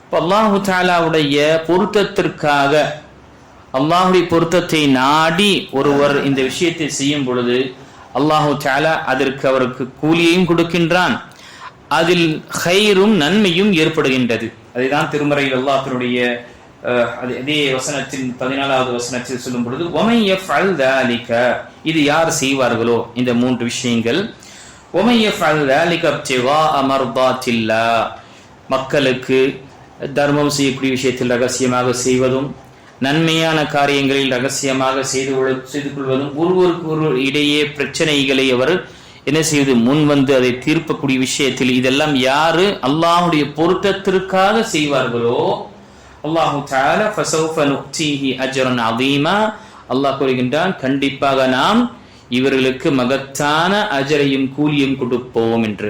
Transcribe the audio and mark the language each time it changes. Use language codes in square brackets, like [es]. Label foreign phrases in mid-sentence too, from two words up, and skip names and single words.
[ta] இப்போ [ar] الله تعالى [ta] பொருத்தத்திற்காக அல்லாஹுடைய பொருத்தத்தை நாடி ஒருவர் இந்த விஷயத்தை செய்யும் பொழுது [ar] الله تعالى [ta] அதற்கு அவருக்கு கூலியையும் கொடுக்கின்றான், அதில் ஹைரும் நன்மையும் ஏற்படுகின்றது. அதைதான் திருமறையில் அல்லாஹ்வுடைய அதே வசனத்தின் 14வது வசனத்தில் சொல்லும் பொழுது [ar] وَمَن يَفْعَلْ ذَلِكَ, [ta] இது யார் செய்வார்களோ இந்த 3 விஷயங்கள், [ar] وَمَن يَفْعَلْ ذَلِكَ ابْتِغَاءَ مَرْضَاتِ اللَّهِ, [ta] மக்களுக்கு தர்மம் செய்யக்கூடிய விஷயத்தில் ரகசியமாக செய்வதும், நன்மையான காரியங்களில் ரகசியமாக செய்து கொள்வதும், ஒருவருக்கு இடையே பிரச்சனைகளை அவர் என்ன செய்வது முன் வந்து அதை தீர்க்கக்கூடிய விஷயத்தில் இதெல்லாம் யாரு அல்லாஹ்வுடைய பொருத்தத்திற்காக செய்வார்களோ [ar] الله تعالى فسوف نؤتيه أجرا عظيما, [ta] அல்லாஹ் கூறுகின்றான் கண்டிப்பாக நாம் இவர்களுக்கு மகத்தான அஜரையும் கூலியும் கொடுப்போம் என்று.